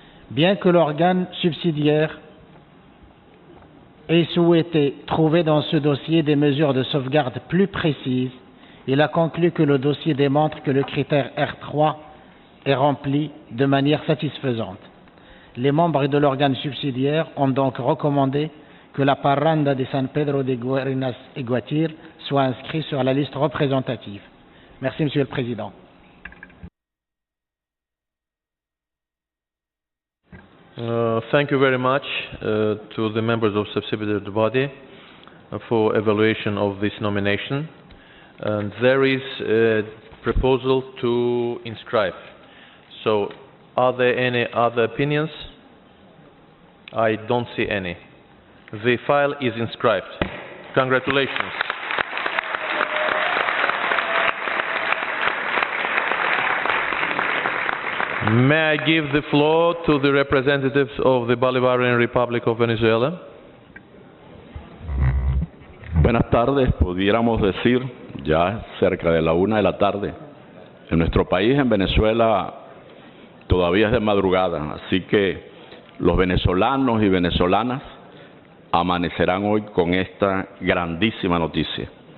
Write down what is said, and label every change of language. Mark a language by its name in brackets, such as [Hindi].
[French] Bien que l'organe subsidiaire ait souhaité trouver dans ce dossier des mesures de sauvegarde plus précises, il a conclu que le dossier démontre que le critère R3 est rempli de manière satisfaisante. Les membres de l'organe subsidiaire ont donc recommandé que la parranda de San Pedro de Guarenas et Guatir soit inscrite sur la liste représentative. Merci, Monsieur le Président. [English] Thank you very much to the members of Subsidiary Body for evaluation of this nomination. And there is a proposal to inscribe. So, are there any other opinions? I don't see any. The file is inscribed. Congratulations. May I give the floor to the representatives of the Bolivarian Republic of Venezuela? [Spanish] Buenas tardes, pudiéramos decir, ya cerca de la 1 de la tarde. En nuestro país, en Venezuela, todavía es de madrugada, así que los venezolanos y venezolanas amanecerán hoy con esta grandísima noticia.